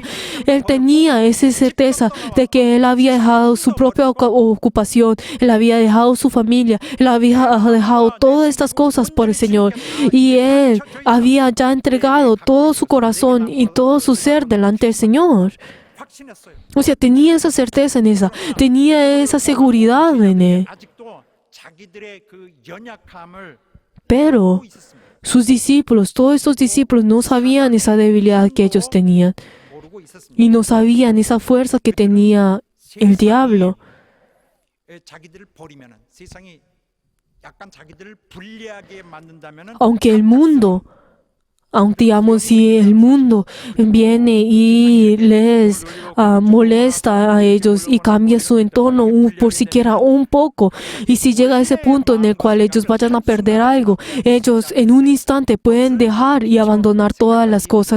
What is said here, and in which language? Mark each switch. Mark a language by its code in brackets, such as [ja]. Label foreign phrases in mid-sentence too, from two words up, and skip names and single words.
[es] Él tenía esa certeza de que él había dejado su propia ocupación, él había dejado su familia, él había dejado todas estas cosas por el Señor. Y él había ya entregado todo su corazón y todo su ser delante del Señor. [ko] 확신했어요. [es] O sea, tenía esa certeza en esa, tenía esa seguridad en él. [ko] 아직도 자기들의 그 연약함을 [es] Pero [ko] 알고 있었습니다. [es] sus discípulos, todos estos discípulos no sabían esa debilidad que ellos tenían [ko] 모르고 있었습니다. [es] y no sabían esa fuerza que tenía el diablo. [ko] 자기들을 버리면은 세상이 약간 자기들을 불리하게 만든다면은 [es] Aunque digamos, si el mundo viene y les molesta a ellos y cambia su entorno por siquiera un poco, y si llega a ese punto en el cual ellos vayan a perder algo, ellos en un instante pueden dejar y abandonar todas las cosas.